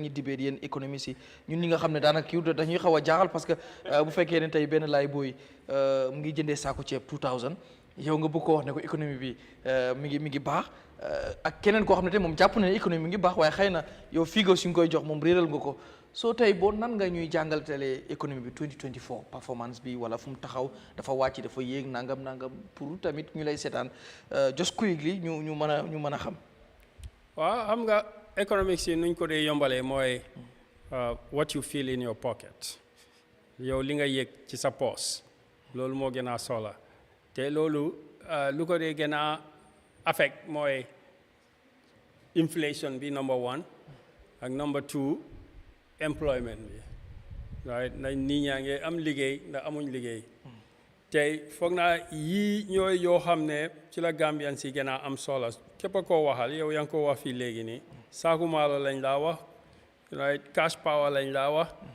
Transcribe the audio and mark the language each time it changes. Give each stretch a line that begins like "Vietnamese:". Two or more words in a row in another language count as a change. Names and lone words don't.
Wolof: ñuy dibee yéen économie si ñun ñi nga xam ne daanaka kii dañuy xaw a jaaxal parce que bu fekkee ne tey benn laay booy mu ngi jëndee saako ceeb 2000 yow nga bëgg ko wax ne ko économie bi mi ngi baax ak keneen koo xam ne tey moom jàpp na ne économie mi ngi baax waaye xëy na yow figo si nga koy jox moom réeral nga ko soo tey boo nan nga ñuy jàngaltale économie bi 2024 performance bi wala fu mu taxaw dafa wàcc dafa yéeg nangam pour tamit ñu lay seetaan just quickly ñu mën a xam. waaw xam nga economics yi nuñ ko dee yombalee mooy
English: what you feel in your pocket
Wolof: yow li nga yëg ci sa poos loolu moo gën a sola te loolu lu ko dee gën a affect mooy inflation bi
English: number one
Wolof: ak
English: number two employment
Wolof: bi waaye ndax nit ñaa ngi am liggéey ndax amuñ liggéey tey foog naa yii ñooy yoo xam ne ci la Gambian si gën a am solo képp a koo waxal yow yaa ngi ko wax fii léegi nii saaku maalo lañ laa wax
English: cash power
Wolof: lañ laa wax